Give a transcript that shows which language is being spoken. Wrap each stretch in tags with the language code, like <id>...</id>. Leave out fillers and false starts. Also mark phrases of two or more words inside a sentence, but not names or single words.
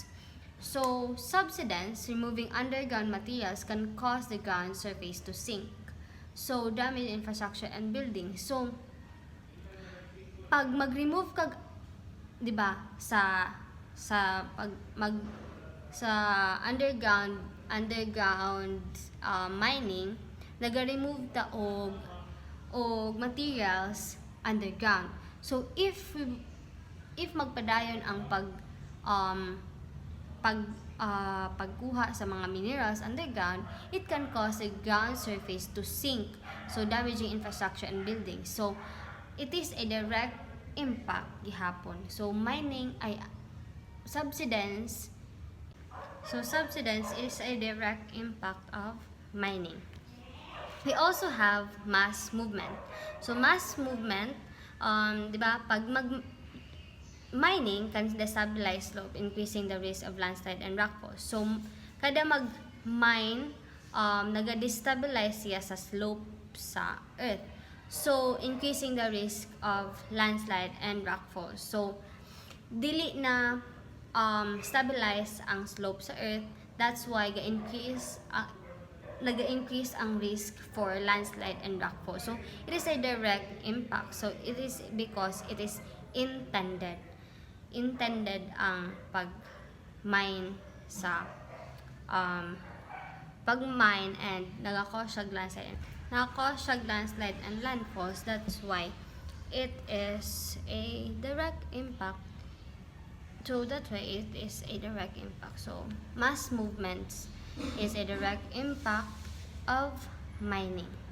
<en>So subsidence, removing underground materials, can cause the ground surface to sink. So damage infrastructure and buildings.</en> <ceb>So pag mag-remove kag, di ba, sa pag mag sa</ceb> <en>underground mining,</en> <ceb>naga-remove ta og</ceb> <en>materials underground. So if</en> <ceb>magpadayon ang pagkuha sa mga</ceb> <en>minerals underground, it can cause the ground surface to sink, so damaging infrastructure and buildings. So it is a direct impact gihapon. So mining ay subsidence. So subsidence is a direct impact of mining. We also have mass movement. So mass movement,</en> <ceb>di ba,</ceb> <en>pag mining can destabilize slope, increasing the risk of landslide and rockfalls.</en> <ceb>So kada mag-mine, naga-destabilize siya sa slope sa earth.</ceb> <en>So increasing the risk of landslide and rockfalls.</en> <ceb>So dili na stabilize ang slope sa earth.</ceb> <en>That's why</en> <ceb>naga-increase ang</ceb> <en>risk for landslide and rockfall. So it is a direct impact. So it is because it is intended</en> <ceb>ang pag-mine sa pag-mine,</ceb> <en>and</en> <ceb>nagaka-cause siya</ceb> <en>landslide and landfalls. That's why it is a direct impact. So that's why it is a direct impact. So mass movements is a direct impact of mining.</en>